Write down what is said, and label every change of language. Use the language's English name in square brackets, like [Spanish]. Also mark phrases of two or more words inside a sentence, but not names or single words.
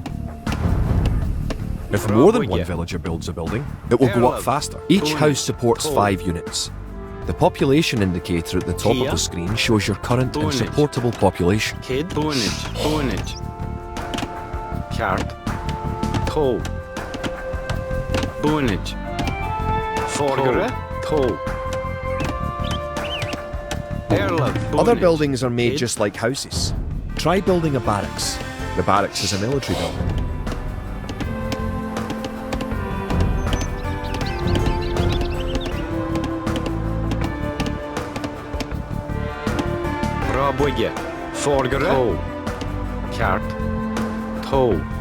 [English] If more than one villager builds a building, it will go up faster. Each house supports 5 units. The population indicator at the top of the screen shows your current and supportable population. Kid. Bonage. Cart. Toe. Bonage. Forgere. Toe. Other buildings are made just like houses. Try building a barracks. The barracks is a military building. Rabwigge. Forgere. Toe. Cart. Toe.